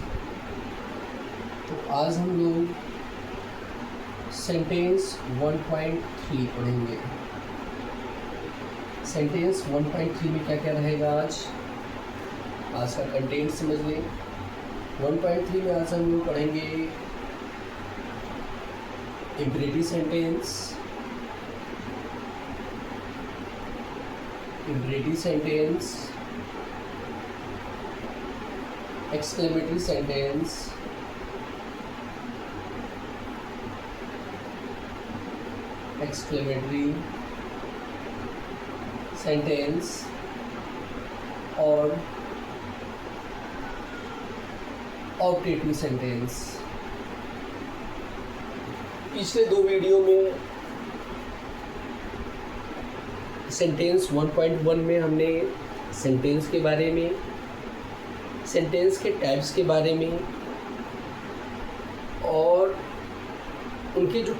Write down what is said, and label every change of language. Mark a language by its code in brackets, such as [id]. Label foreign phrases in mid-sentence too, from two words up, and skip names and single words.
[hi] तो आज हम लोग सेंटेंस 1.3 पढ़ेंगे। सेंटेंस 1.3 में क्या क्या रहेगा आज का कंटेंट समझ लें। 1.3 में आज हम लोग पढ़ेंगे [en] imperative sentence, imperative sentence, exclamatory sentence, exclamatory sentence और objective sentence. [hi] पिछले दो वीडियो में सेंटेंस 1.1 में हमने सेंटेंस के बारे में, सेंटेंस के टाइप्स के बारे में और उनके जो